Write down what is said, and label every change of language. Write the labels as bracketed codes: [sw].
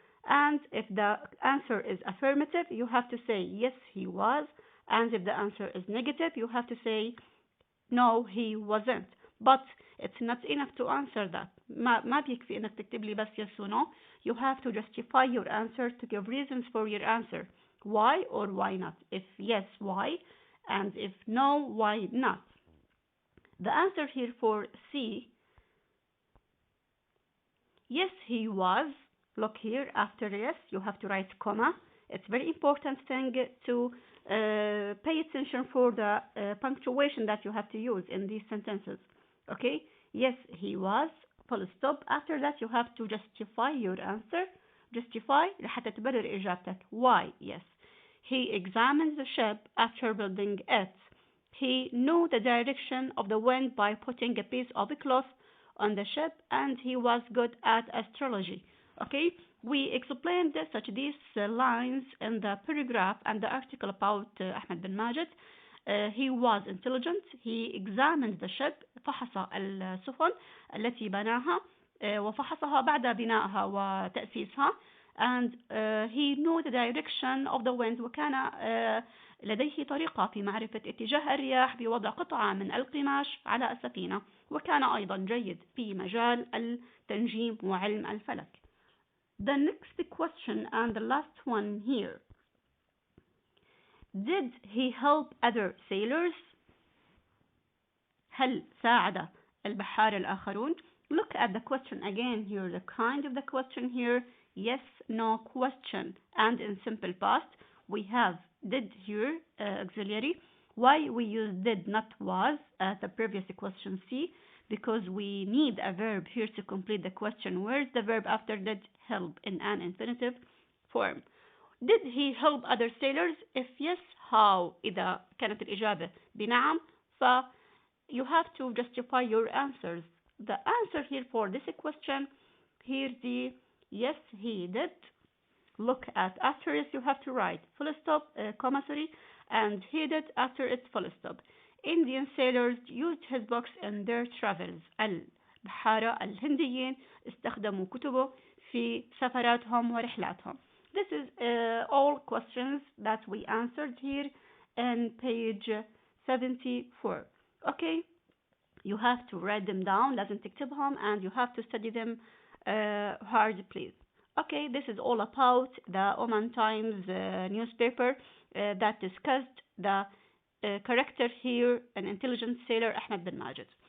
[en] And if the answer is affirmative, you have to say yes he was. And if the answer is negative, you have to say no he wasn't. But it's not enough to answer that. [ar] ما بيكفي إنك تكتب لي بس [en] yes or no. You have to justify your answer, to give reasons for your answer. Why or why not? If yes, why? And if no, why not? The answer here for C, yes he was. Look here, after yes, you have to write comma. It's very important thing to pay attention for the punctuation that you have to use in these sentences. Okay, yes he was, full stop. After that you have to justify your answer. [ar] Justify لحتى تبرر إجابتك. [en] Why? Yes. He examined the ship after building it. He knew the direction of the wind by putting a piece of cloth on the ship, and he was good at astrology. Okay, we explained such these lines in the paragraph and the article about Ahmed bin Majid. He was intelligent. He examined the ship. [ar] فحص السفن التي بناها وفحصها بعد بنائها وتأسيسها. [en] and he knew the direction of the wind. [ar] وكان لديه طريقة في معرفة اتجاه الرياح بوضع قطعة من القماش على السفينة، وكان أيضا جيد في مجال التنجيم وعلم الفلك. [en] The next question and the last one here. Did he help other sailors? [ar] هل ساعد البحار الآخرون؟ [en] Look at the question again here, the kind of the question here, yes, no question. And in simple past, we have did here, auxiliary. Why we use did, not was, as the previous question C? Because we need a verb here to complete the question. Where's the verb after did? Help, in an infinitive form. Did he help other sailors? If yes, how? [ar] إذا كانت الإجابة بنعم, [en] you have to justify your answers. The answer here for this question, here the yes, he did. Look at after it, you have to write full stop, comma, sorry, and he did after it, full stop. Indian sailors used his books in their travels. [ar] البحارة الهنديين استخدموا كتبه في سفراتهم ورحلاتهم. [en] This is all questions that we answered here in page 74. Okay, you have to write them down, [ar] لازم تكتبهم, [en] and you have to study them hard, please. Okay, this is all about the Oman Times newspaper that discussed the character here, an intelligent sailor, Ahmed bin Majid.